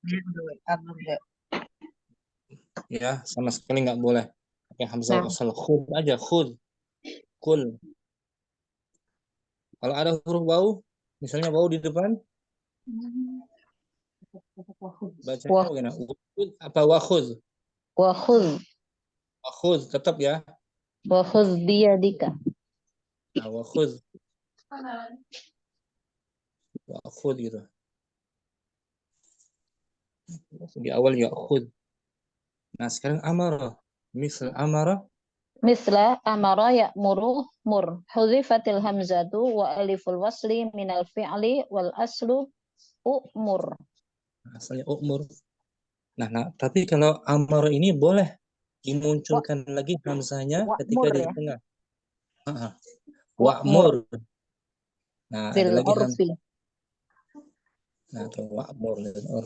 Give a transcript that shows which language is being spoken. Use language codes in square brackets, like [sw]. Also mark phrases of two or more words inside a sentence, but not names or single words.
[id] Ya, sama sekali nggak boleh pakai hamzah wasal. Khudh aja, khudh, kul. Kalau ada huruf wawu, misalnya wawu di depan, Bacanya bagaimana? Wakhud apa wakhud? Wakhudh. Wakhud tetap ya. [ar] وخذ بيدك. [id] Nah, wakhud. Wakhud gitu. Di awal ya khud. Nah, sekarang amara. Misal amara. [ar] مثل أمر يأمر مر. حذفت الهمزة وألف الوصل من الفعل والأصل اؤمر. [id] Asalnya umur. Nah, tapi kalau amara ini boleh dimunculkan lagi hamzahnya ketika Wa'mur di ya. tengah. Wa'mur Wa'mur. Nah, ada bil lagi urfi. Nah, itu [ar] وأمر للعرف.